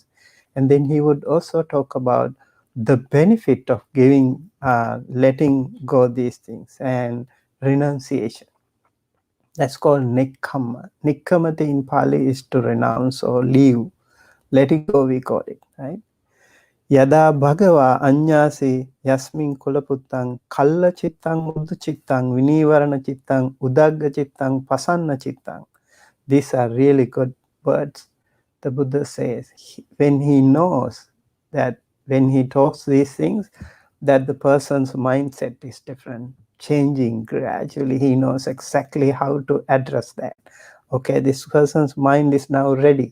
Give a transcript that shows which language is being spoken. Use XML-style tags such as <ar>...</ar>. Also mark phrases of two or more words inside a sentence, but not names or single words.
<en>And then he would also talk about the benefit of giving, letting go these things, and renunciation. That's called nikkamma. Nikkammati in Pali is to renounce or leave. Letting go, we call it, right?</en> <pi>Yada bhagava anyasi yasmin kulaputtang kalla chittang muddu chittang vinivarana chittang udagga chittang pasanna chittang.</pi> <en>These are really good words. The Buddha says when he knows that when he talks these things, that the person's mindset is different, changing gradually. He knows exactly how to address that. Okay, this person's mind is now ready.</en>